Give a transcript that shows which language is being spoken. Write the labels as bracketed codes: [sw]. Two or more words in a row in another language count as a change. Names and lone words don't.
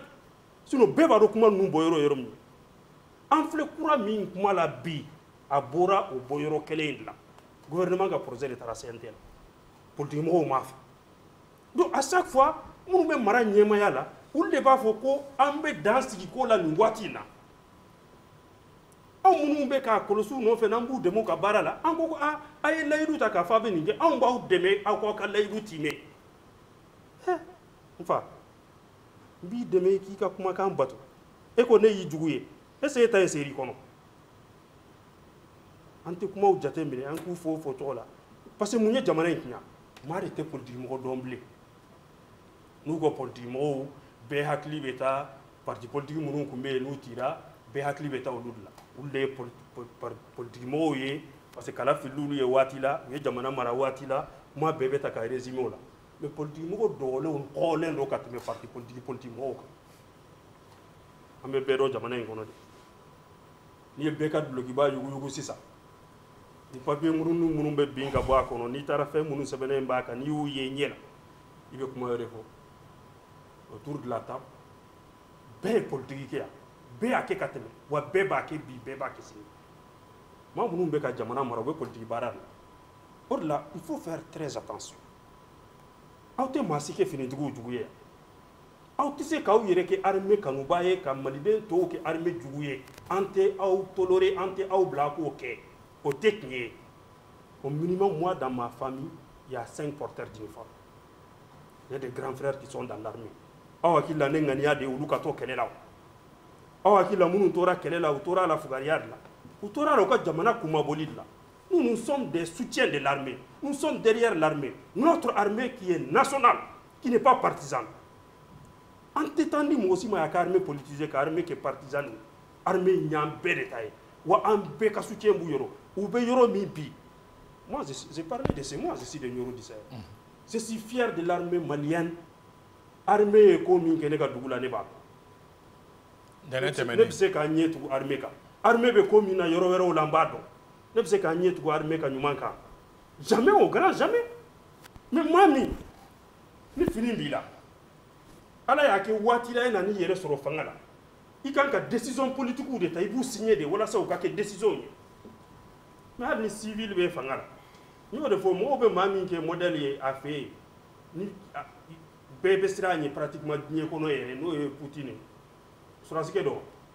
[bm] Sinon, bɛɛ b'a dɔn kuma ninnu bɔ yɔrɔ min an filɛ kura min kuma la bi a bɔra o bɔ yɔrɔ kelen in de la gouvernement ka projet de taara CNT la politique mɔgɔw m'a fɛ [fr] donc à chaque fois [bm] minnu bɛ mara ɲɛmaya la olu de b'a fɔ ko an bɛ dan sigi ko la nin waati in na anw minnu bɛ k'a kɔlɔsi u nɔfɛ n'an b'u dɛmɛ u ka baara la an ko a ye layidu ta k'a fɔ a bɛ nin kɛ anw b'aw dɛmɛ aw k'aw ka layidu timɛ n fa n b'i dɛmɛ k'i ka kumakan bato e ko ne y'i jugu ye [fr] est-ce que [bm] e ta ye seri kɔnɔ an tɛ kumaw jate minɛ an k'u fɔ o fɔ cogo la [fr] parce que [bm] mun ye jamana in tiɲɛ maa de tɛ politiki mɔgɔ dɔn bilen n'u ko politiki mɔgɔw bɛɛ hakili bɛ taa [fr] parti politique [bm] minnu tun bɛ yen n'u cira bɛɛ hakili bɛ taa olu de la olu de ye politiki mɔgɔw ye [fr] parce que [bm] kala filila olu ye waati la u ye jamana mara waati la kuma bɛɛ bɛ ta ka résumé o la mais politiki mɔgɔ dɔgɔlenw kɔɔlen don ka tɛmɛ [fr] parti politique [bm] mɔgɔw kan an bɛ bɛɛ dɔn jamana in kɔnɔ de n'i ye bɛɛ ka duloki b'a yuguyugu sisan ni papier minnu bɛ bin ka bɔ a kɔnɔ n'i taara fɛn minnu sɛbɛnnen b'a kan n'i y'u ye ɲɛ la i bɛ kuma wɛrɛ fɔ [fr] autour de la table [bm] bɛɛ ye politique kɛ yan bɛɛ y'a kɛ ka tɛmɛ wa bɛɛ b'a kɛ bi bɛɛ b'a kɛ sini maa minnu bɛ ka jamana mara u bɛ politique baara de o de la [fr] il faut faire très attention [bm] aw tɛ maa si kɛ finitigiw jugu ye yan aw tɛ se k'aw yɛrɛ kɛ armée kanuba ye ka maliden tɔw kɛ armée jugu ye an tɛ aw tolérer an tɛ aw bila k'o kɛ o tɛ tiɲɛ ye [fr] au minimum moi dans ma famille il y a 5 porteurs d'uniforme il y a des grands frères qui sont dans l'armée [bm] aw hakili la ne ŋaniya de olu ka to kɛlɛ la aw hakili la minnu tora kɛlɛ la u tora la fugariya de la u tora la u ka jamana kumaboli de la [fr] nous sommes des soutiens de l'armée nous sommes derrière l'armée notre armée qui est nationale qui n'est pas partisane [bm] an tɛ taa ni mɔgɔ si ma y'a ka [fr] armée politisée [bm] ka armée kɛ partisane armée ɲan bɛɛ de ta ye wa an bɛɛ ka soutien b'u yɔrɔ u bɛ yɔrɔ min bi [fr] moi j'ai parlé de ce moi je suis de Nioro du Sahel je suis fier de l'armée malienne [bm] armée ye ko min kɛ ne ka dugu la ne b'a dɔn ne bɛ se k'a ɲɛ tugu armée kan armée bɛ ko min na yɔrɔ wɛrɛw la n b'a dɔn ne bɛ se k'a ɲɛ tugu armée ka ɲuman kan [fr] jamais au grand jamais [bm] mais maa min ni fini b'i la ala y'a kɛ waati la e na n'i yɛrɛ sɔrɔ fanga la i kan ka [fr] décision politique [bm] de ta i b'u signer de walasa u ka kɛ décision ye mais hali ni civil bɛ fanga la n y'o de fɔ mɔgɔw bɛ maa min kɛ modèle ye a fɛ yen ni bɛɛ bɛ siran a ɲɛ pratiquement diɲɛ kɔnɔ yɛrɛ n'o ye Poutine sɔrɔdasi kɛ dɔn